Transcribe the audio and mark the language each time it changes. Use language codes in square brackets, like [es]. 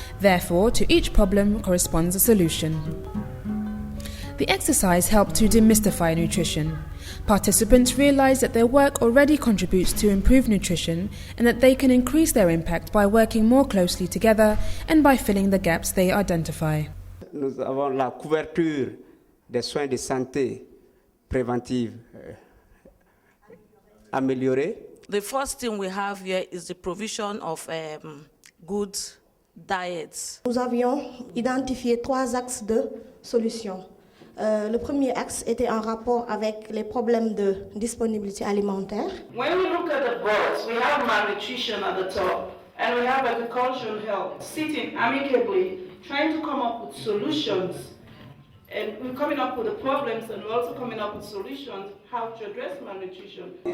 [en] Therefore, to each problem corresponds a solution. The exercise helped to demystify nutrition. Participants realized that their work already contributes to improved nutrition and that they can increase their impact by working more closely together and by filling the gaps they identify. [fr] Nous avons la couverture des soins de santé préventive améliorée. [en] The first thing we have here is the provision of good diets. [fr] Nous avions identifié 3 axes de solution. Le premier axe était en rapport avec les problèmes de disponibilité alimentaire. [en] When we look at the boards, we have malnutrition at the top, and we have agriculture and health sitting amicably, trying to come up with solutions. And we're coming up with the problems, and we're also coming up with solutions how to address malnutrition.